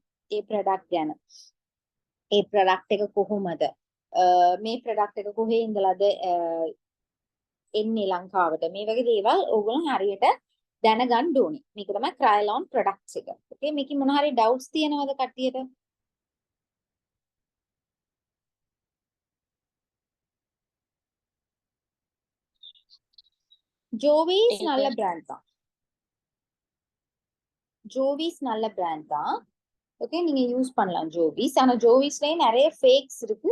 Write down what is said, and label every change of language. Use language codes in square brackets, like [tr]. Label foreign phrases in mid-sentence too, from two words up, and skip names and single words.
[si] ඒ product ගැන. ඒ product එක කොහොමද? මේ product එක කොහේ ඉඳලාද එන්නේ ලංකාවට? මේ වගේ දේවල් ඕගොල්ලෝ හරියට දැනගන්න ඕනේ. මේක තමයි Krylon products එක. okay, මේකේ මොන හරි doubts තියෙනවද කට්ටියට? [ta] ஜோவிஸ் நல்ல பிராண்ட் தான். ஜோவிஸ் நல்ல பிராண்ட் தான். ஓகே, நீங்க யூஸ் பண்ணலாம் ஜோவிஸ். ஆனா ஜோவிஸ்லயே நிறைய ஃபேக்ஸ் இருக்கு.